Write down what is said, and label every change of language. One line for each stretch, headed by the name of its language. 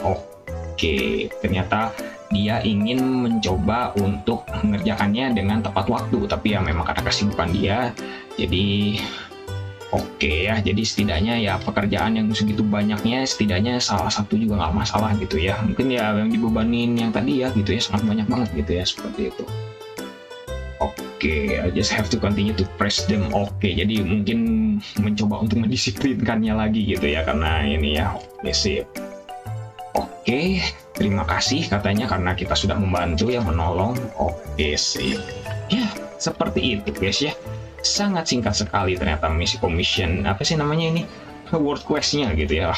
Indonesian: Oke, ternyata dia ingin mencoba untuk mengerjakannya dengan tepat waktu, tapi ya memang karena kesibukan dia, jadi jadi setidaknya ya pekerjaan yang segitu banyaknya, setidaknya salah satu juga nggak masalah gitu ya. Mungkin ya yang dibebanin yang tadi ya gitu ya sangat banyak banget gitu ya, seperti itu.
English: Oke, I just have to continue to press them.
Indonesian: Oke, jadi mungkin mencoba untuk mendisiplinkannya lagi gitu ya, karena ini ya. Oke, sip. Oke, terima kasih katanya karena kita sudah membantu ya, menolong. Oke, sip. Ya, seperti itu guys ya. Sangat singkat sekali ternyata misi commission, apa sih namanya ini, world quest-nya gitu ya.